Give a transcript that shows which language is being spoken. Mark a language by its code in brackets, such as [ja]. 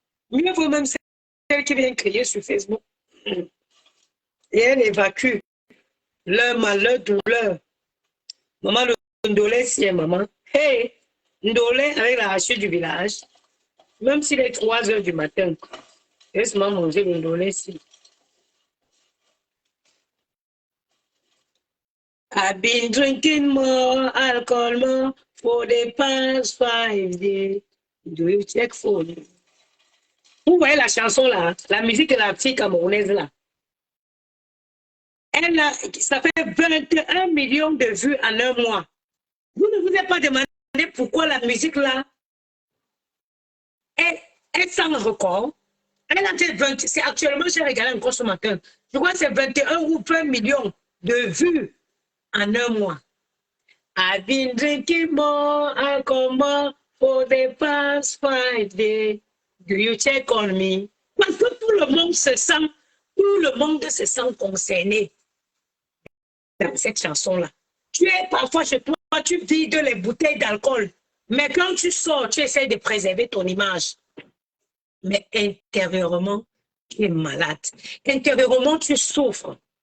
[fr] Mieux vaut même celle qui vient crier sur Facebook. Et elle évacue leur malheur, douleur. Maman, le Ndolé, si est maman. Hey, Ndolé avec la hache du village. Même s'il est 3 heures du matin, laisse-moi manger le Ndolé si. [en] I've been drinking more alcohol more for the past 5 days. Do you check for me? [fr] Vous voyez la chanson là, la musique de la fille camerounaise là. Ça fait 21 millions de vues en un mois. Vous ne vous êtes pas demandé pourquoi la musique là est sans record. Elle a fait 20, c'est actuellement, j'ai regardé encore ce matin, je crois que c'est 21 ou 20 millions de vues en un mois. [en] I've been drinking more alcohol for the past 5 days. Do you check on me? [fr] Parce que tout le monde se sent concerné dans cette chanson-là. Tu es parfois chez toi, tu vides les bouteilles d'alcool, mais quand tu sors, tu essaies de préserver ton image. Mais intérieurement, tu es malade. Intérieurement, tu souffres.